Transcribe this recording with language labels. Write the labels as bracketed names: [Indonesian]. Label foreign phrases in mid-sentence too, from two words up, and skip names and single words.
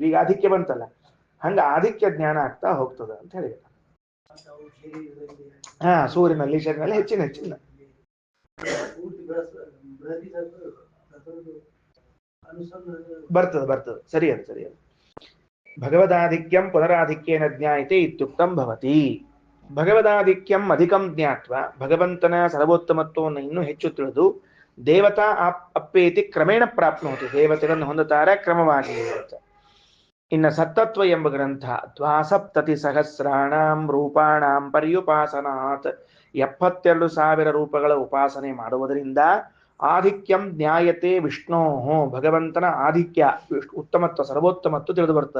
[Kannada] ಈಗ ಆಧಿಕ್ಯ ಬಂತಲ್ಲ, ಹಂಗ ಆಧಿಕ್ಯ ಜ್ಞಾನ ಆಗ್ತಾ ಹೋಗ್ತದ ಅಂತ ಹೇಳಿದ. ಸೂರ್ಯನಲ್ಲಿ ಶರೀರಲ್ಲಿ ಹೆಚ್ಚಿನ ಬರ್ತದ. ಸರಿ ಅದು. [Sanskrit] ಭಗವದಾಧಿಕ್ಯಂ ಪುನರಾಧಿಕ್ಯೇನ ಜ್ಞಾಯತೆ ಇತ್ಯುಕ್ತಂ ಭವತಿ. ಭಗವದಾಧಿಕ್ಯಂ ಅಧಿಕಂ ಜ್ಞಾತ್ವ, [Kannada] ಭಗವಂತನ ಸರ್ವೋತ್ತಮತ್ವವನ್ನು ಇನ್ನೂ ಹೆಚ್ಚು ತಿಳಿದು [Sanskrit] ದೇವತಾ ಅಪ್ಪೇತಿ ಕ್ರಮೇಣ ಪ್ರಾಪ್ನೋತಿ, [Kannada] ದೇವತೆಗಳನ್ನು ಹೊಂದುತ್ತಾರೆ ಕ್ರಮವಾಗಿ. ಇನ್ನು ಸತ್ತತ್ವ ಎಂಬ ಗ್ರಂಥ 72,000 [Sanskrit] ರೂಪಾಣಾಂ ಪರ್ಯುಪಾಸನಾತ್, [Kannada] 72,000 ರೂಪಗಳ ಉಪಾಸನೆ ಮಾಡುವುದರಿಂದ [Sanskrit] ಆಧಿಕ್ಯಂ ಜ್ಞಾಯತೆ ವಿಷ್ಣೋ, [Kannada] ಭಗವಂತನ ಆಧಿಕ್ಯ ಉತ್ತಮತ್ವ ಸರ್ವೋತ್ತಮತ್ವ ತಿಳಿದು ಬರ್ತದೆ.